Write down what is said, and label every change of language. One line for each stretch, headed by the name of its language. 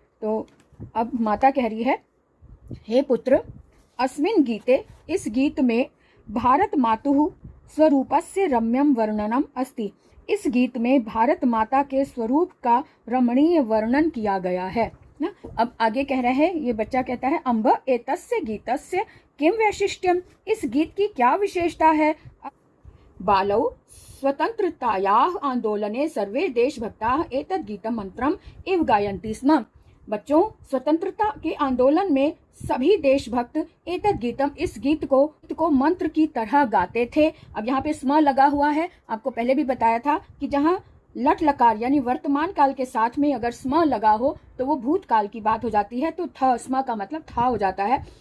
Hindi: तो अब माता कह रही है, हे पुत्र,
Sanskrit: अस्मिन् गीते,
Hindi: इस गीत में
Sanskrit: भारत मातुः स्वरूपस्य रम्यम वर्णनम अस्ति,
Hindi: इस गीत में भारत माता के स्वरूप का रमणीय वर्णन किया गया है ना। अब आगे कह रहे हैं, ये बच्चा कहता है,
Sanskrit: अम्ब एतस्य गीतस्य किम वैशिष्ट्यम,
Hindi: इस गीत की क्या विशेषता है।
Sanskrit: बालौ स्वतंत्रतायाः आंदोलने सर्वे देशभक्ताः एतद् गीतम मंत्रम इव गायन्ति स्म।
Hindi: बच्चों, स्वतंत्रता के आंदोलन में सभी देशभक्त
Sanskrit: एतद् गीतम,
Hindi: इस गीत को मंत्र की तरह गाते थे। अब यहाँ पे स्म लगा हुआ है। आपको पहले भी बताया था कि जहाँ लट लकार यानी वर्तमान काल के साथ में अगर स्म लगा हो तो वो भूतकाल की बात हो जाती है, तो थ, स्म का मतलब था हो जाता है।